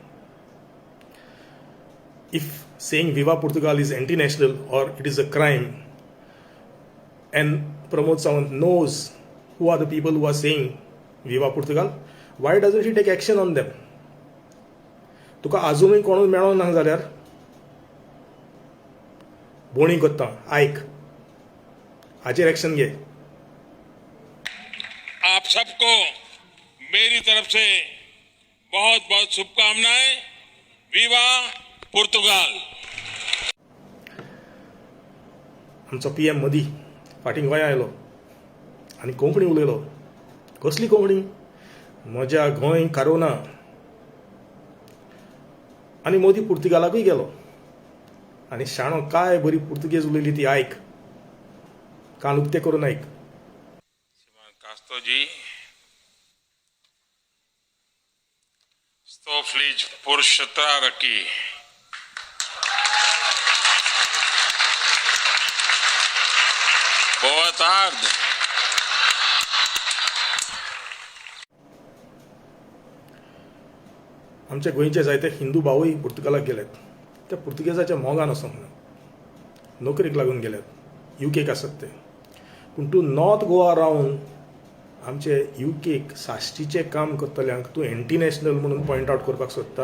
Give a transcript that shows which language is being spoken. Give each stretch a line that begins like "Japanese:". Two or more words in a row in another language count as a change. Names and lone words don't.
English: If saying Viva Portugal is anti national or it is a crime, and Pramod Sawant knows who are the people who are saying Viva Portugal, why doesn't he take action on them.
Konkani: तुका आजुनूय कोणूय मेळोंक ना जाल्यार बोणी कोत्ता, आयक, हाचेर एक्शन घे.
Hindi: आप सबको मेरी तरफ से बहुत बहुत शुभकामनाएं. विवा पुर्तगाल.
Konkani: आमचो पीएम मोदी फाटीं गोंया आयलो आनी कोंकणी उलयलो. कसली कोंकणी? म्हज्या गोंय कारोना. आनी मोदी पुर्तुगालाकूय गेलो आनी शाणो काय बरी पुर्तुगेज उलयली ती आयक. कान उक्ते करून आयक. Castro जी,
Portuguese: estou feliz por estar aqui. Boa tarde.
Konkani: आमचे गोंयचे जायते हिंदू भावूय पुर्तुगालाक गेल्यात. त्या पुर्तुगेजाच्या मोगान असो म्हणून नोकरेक लागून गेल्यात. युकेक आसात ते. पूण तूं नॉर्थ गोवा रावन आमचे युकेक साश्टीचें काम करतल्यांक तूं
English: anti national
Konkani: म्हणून
English: point out
Konkani: करपाक सोदता.